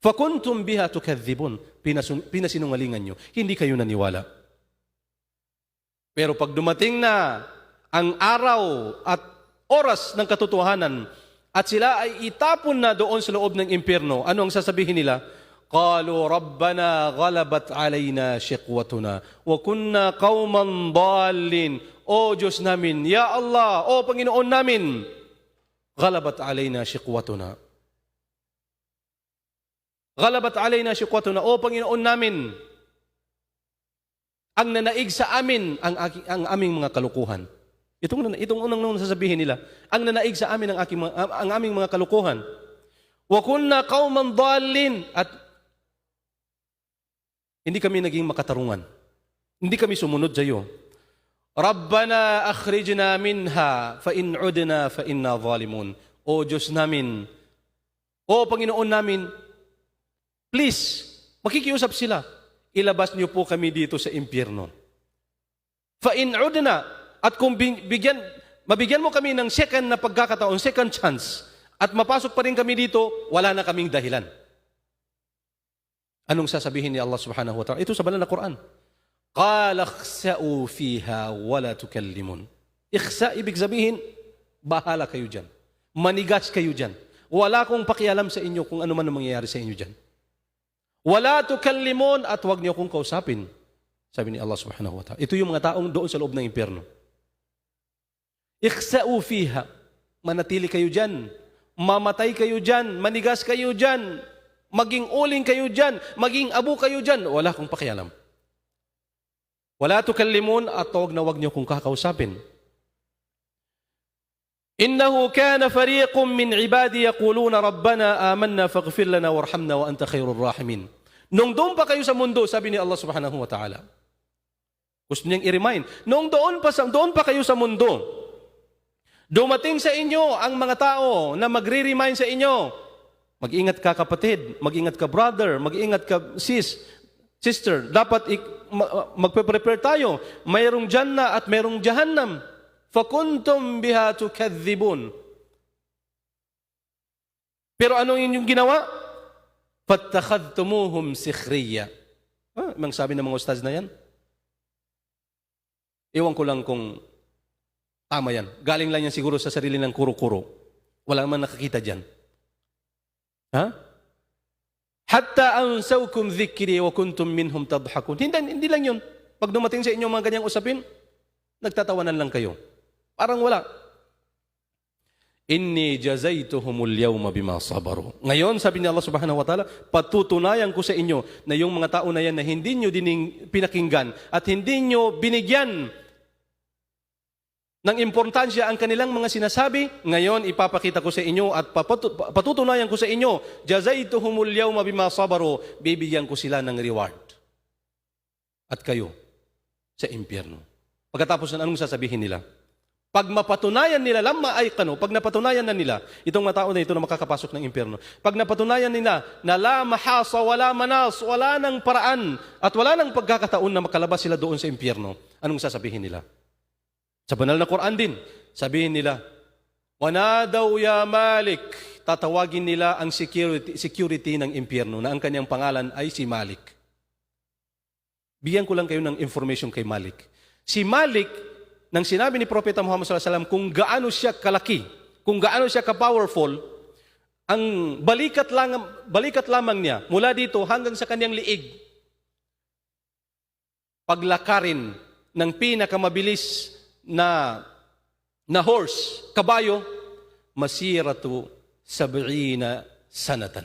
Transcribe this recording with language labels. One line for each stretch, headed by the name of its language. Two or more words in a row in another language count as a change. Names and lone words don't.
Arabic: فكنتم بها تكذبون.
Filipino: Pinasinungalingan nyo. Hindi kayo naniwala. Pero pag dumating na ang araw at oras ng katotohanan at sila ay itapon na doon sa loob ng impyerno, ano ang sasabihin nila?
Arabic: قالوا ربنا غلبت علينا شقوتنا وكنا قوما ضالين.
Filipino: O Diyos namin,
Arabic: يا الله,
Filipino: o Panginoon namin,
Arabic: غلبت علينا شقوتنا. غلبت علينا شقوتنا,
Filipino: o Panginoon namin, ang nanaig sa amin ang aming mga kalukuhan. Itong unang sasabihin nila, ang nanaig sa amin ang aming mga kalukuhan.
Arabic: وكنا قوما ضالين,
Filipino: at hindi kami naging makatarungan. Hindi kami sumunod sa iyo.
Arabic: ربنا أخرجنا منها فإن عدنا فإنا ظالمون.
Filipino: O Diyos namin, o Panginoon namin, please, makikiusap sila. Ilabas niyo po kami dito sa impyerno.
Arabic: فإن عدنا,
Filipino: at kung mabigyan mo kami ng second na pagkakataon,
English: second chance,
Filipino: at mapasok pa rin kami dito, wala na kaming dahilan. Anong sasabihin ni Allah
Arabic: سبحانه وتعالى?
Filipino: Ito sa banal na Quran.
Arabic: قال اخسئوا فيها ولا تكلمون.
Filipino: Ikhsa, ibig sabihin, bahala kayo dyan. Manigas kayo dyan. Wala kong pakialam sa inyo kung ano man ang mangyayari sa inyo dyan.
Arabic: ولا تكلمون,
Filipino: at huwag niyo kong kausapin. Sabi ni Allah
Arabic: سبحانه وتعالى.
Filipino: Ito yung mga taong doon sa loob ng impyerno.
Arabic: اخسئوا فيها.
Filipino: Manatili kayo dyan. Mamatay kayo dyan. Manigas kayo dyan. Maging uling kayo dyan, maging abo kayo dyan, wala kong pakialam.
Arabic: ولا تكلمون,
Filipino: at huwag niyo kong kakausapin.
Arabic: إنه كان فريق من عبادي يقولون ربنا آمنا فاغفر لنا وارحمنا وأنت خير الراحمين.
Filipino: Nung doon pa kayo sa mundo, sabi ni Allah
Arabic: سبحانه وتعالى.
Filipino: Gusto niyang i-remind, nung doon pa kayo sa mundo, dumating sa inyo ang mga tao na magre-remind sa inyo, mag-ingat ka kapatid, mag-ingat ka brother, mag-ingat ka sister. Dapat magpe-prepare tayo. Mayroong Jannah at mayroong Jahannam.
Arabic: فكنتم بها تكذبون.
Filipino: Pero ano inyong ginawa?
Arabic: فاتخذتموهم سخريا.
Filipino: Mang sabi ng mga ustaz na yan? Iwan ko lang kung tama yan. Galing lang yan siguro sa sarili ng kuro-kuro. Wala naman nakakita dyan.
Arabic: حتى أنسوكم ذكري وكنتم منهم تضحكون.
Filipino: Hindi lang yun. Pag dumating sa inyo mga ganyang usapin, nagtatawanan lang kayo. Parang wala.
Arabic: إني جزيتهم اليوم بما صبروا.
Filipino: Ngayon, sabi ni Allah
Arabic: سبحانه وتعالى,
Filipino: patutunayan ko sa inyo na yung mga tao na yan na hindi nyo pinakinggan at hindi nyo binigyan ng importansya ang kanilang mga sinasabi, ngayon ipapakita ko sa inyo at patutunayan ko sa inyo,
Arabic: جزيتهم اليوم بما صبروا,
Filipino: bibigyan ko sila ng reward. At kayo, sa impyerno. Pagkatapos na anong sasabihin nila? Pag mapatunayan nila, pag napatunayan na nila, itong mga tao na ito na makakapasok ng impyerno, pag napatunayan nila na
Arabic: لا محيص,
Filipino: wala manas, wala nang paraan, at wala nang pagkakataon na makalabas sila doon sa impyerno, anong sasabihin nila? Sa banal na Quran din, sabihin nila,
Arabic: ونادوا يا مالك,
Filipino: tatawagin nila ang security ng impyerno na ang kanyang pangalan ay si Malik. Bigyan ko lang kayo ng information kay Malik. Si Malik, nang sinabi ni Propeta Muhammad SAW kung gaano siya kalaki, kung gaano siya ka-powerful, ang balikat lamang niya mula dito hanggang sa kanyang liig, paglakarin ng pinakamabilis na horse, kabayo,
Arabic: مسيرة 70 سنة.